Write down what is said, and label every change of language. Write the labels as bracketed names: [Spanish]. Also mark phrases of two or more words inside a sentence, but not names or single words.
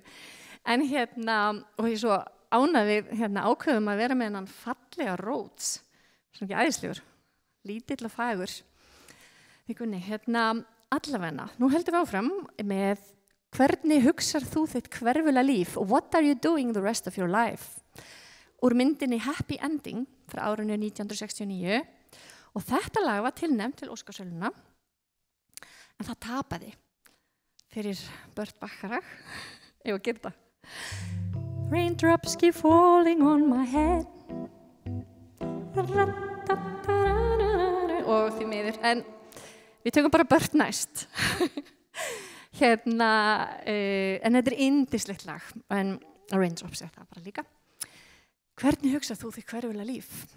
[Icelandic] En og ég svo ánægði ákveðum að vera með hennan fallega Rhodes, svona ekki æðislegur, lítill og fagur. Við Gunni, allavegna, nú heldum við áfram með hvernig hugsar þú þitt hverfulega líf? [English] What are you doing the rest of your life? [Icelandic] Úr myndinni Happy Ending frá árinu 1969 og þetta lag var tilnefnt til Óskarsverðlauna. En það tapaði fyrir Burt Bacharach. Ég var að gera það. [English] Raindrops keep falling on my head. [Icelandic] Og því miður. En við tökum bara Burt næst. En þetta er yndislegt lag. En Raindrops er það bara líka. Hvernig hugsar þú þitt hverfulega líf?